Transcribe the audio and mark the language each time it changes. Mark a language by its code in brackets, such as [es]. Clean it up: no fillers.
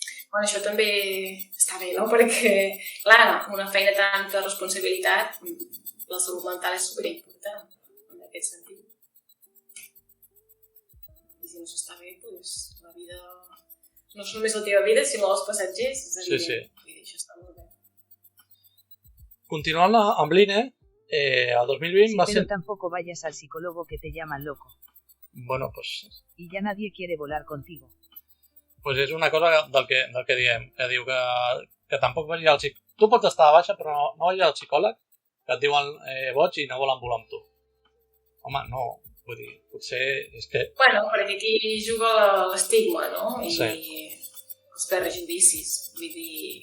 [ca] Bueno, això també està bé, no? Perquè, clar, una feina de tanta responsabilitat, la salut mental és superimportant, en aquest sentit. I si no s'està bé, doncs la vida no és només la teva vida, sinó els passatgers, és evident. Sí. Vull dir, això està molt bé. Continuant amb l'INE, el 2020 va ser... [es] Pero tampoco vayas al psicólogo que te llaman loco. Bueno, pues... Y ya nadie quiere volar contigo. [ca] Pues és una cosa del que diem, que diu que tampoc vagis al psicòleg. Tu pots estar a baixa, però no vagis al psicòleg, que et diuen boig i no volen volar amb tu. Home, no, vull dir, potser és que... Bueno, perquè aquí juga l'estigma, no? I els prejudicis, vull dir...